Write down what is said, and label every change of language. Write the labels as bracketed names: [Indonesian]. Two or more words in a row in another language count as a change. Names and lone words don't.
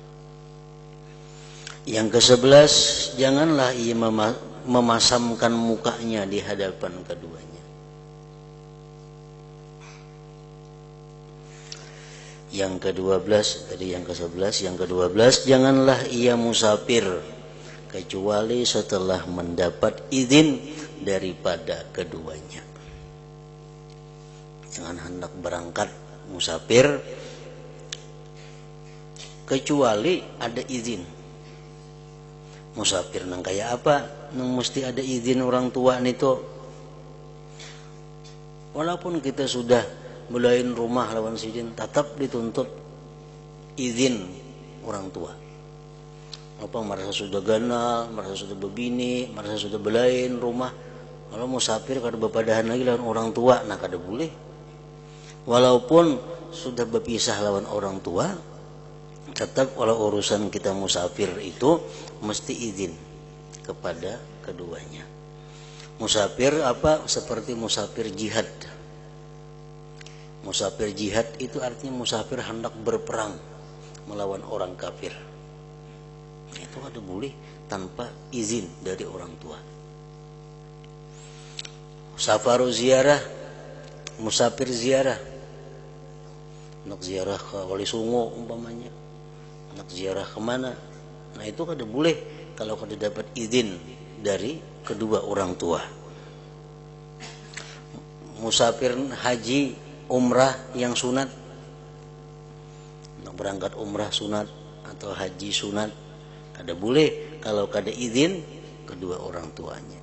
[Indonesian] Yang ke-11, janganlah ia memasamkan mukanya di hadapan keduanya. Yang ke-12, tadi yang ke-11, yang ke-12, janganlah ia musafir kecuali setelah mendapat izin daripada keduanya. Jangan hendak berangkat musafir kecuali ada izin. [Banjar] Musafir nang kayak apa? Nang mesti ada izin orang tua nito. Walaupun kita sudah belain rumah lawan sidin, tetap dituntut izin orang tua. Apa merasa sudah ganal, merasa sudah bebini, merasa sudah belain rumah, kalau musafir kada bepadahan lagi lawan orang tua, nah kada boleh. [Indonesian] Walaupun sudah berpisah lawan orang tua, tetap kalau urusan kita musafir itu mesti izin kepada keduanya. Musafir apa? Seperti musafir jihad. Musafir jihad itu artinya musafir hendak berperang melawan orang kafir. Itu ada boleh tanpa izin dari orang tua. Safaru ziarah, musafir ziarah. Nak ziarah ke Wali Songo umpamanya. Nak ziarah kemana? Nah itu kada boleh kalau kada dapat izin dari kedua orang tua. Musafir haji, umrah yang sunat, nak berangkat umrah sunat atau haji sunat, kada boleh kalau kada izin kedua orang tuanya.